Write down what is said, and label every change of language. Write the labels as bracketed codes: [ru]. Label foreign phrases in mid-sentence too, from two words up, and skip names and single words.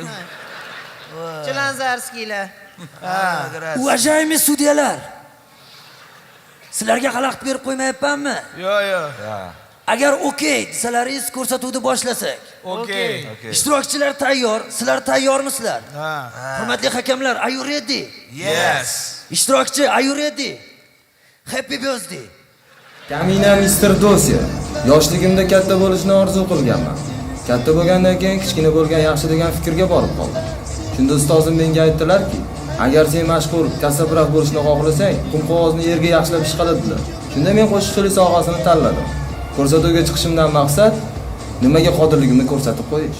[uz] Chilanzarskiylar. Уважаемый sudyalar. Sizlarga xalaqit berib qo'ymayapmanmi? Yo'q. Agar okey desalaringiz ko'rsatuvni boshlasak. Okey. Ishtirokchilar tayyor, sizlar tayyormisizlar? Hurmatli hakamlar, [en] are you ready? Yes. Ishtirokchi, are you ready? Happy birthday. [uz] Kamina Mr. Dosya. Yoshligimda katta bo'lishni orzu qilganman. Katta bo'lgandan keyin kichkina bo'lgan yaxshi degan fikrga borib qoldim. Shunda ustozim menga aytdilar-ki, agar sen mashhur kasabroq bo'lishni xohlasang, qum qog'ozni yerga yaxshilab ishqaladilar. Shunda men qo'shiqchilik sohasini tanladim. Ko'rsatuvga chiqishimdan maqsad nimaga qodirligimni ko'rsatib qo'yish.